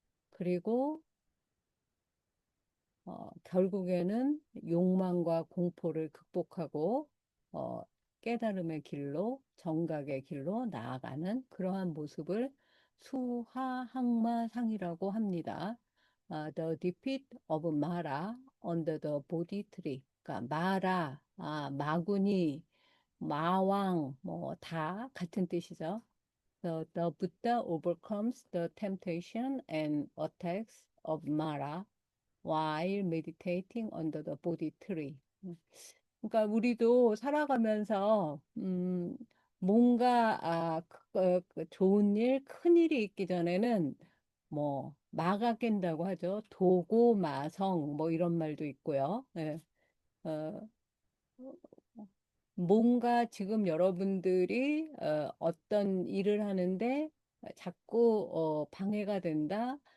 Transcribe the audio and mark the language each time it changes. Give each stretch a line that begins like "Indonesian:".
Korean: 그리고 결국에는 욕망과 공포를 극복하고 어, 깨달음의 길로 정각의 길로 나아가는 그러한 모습을 수하항마상이라고 합니다.
English: The defeat of Mara under the Bodhi tree.
Korean: 그러니까 마라, 마구니, 마왕 뭐 다 같은 뜻이죠.
English: The Buddha overcomes the temptation and attacks of Mara while meditating under the Bodhi tree.
Korean: 그러니까 우리도 살아가면서 뭔가 그 좋은 일, 큰 일이 있기 전에는 뭐 마가 깬다고 하죠. 도고마성 뭐 이런 말도 있고요. 예. 어, 뭔가 지금 여러분들이 어떤 일을 하는데 자꾸 방해가 된다.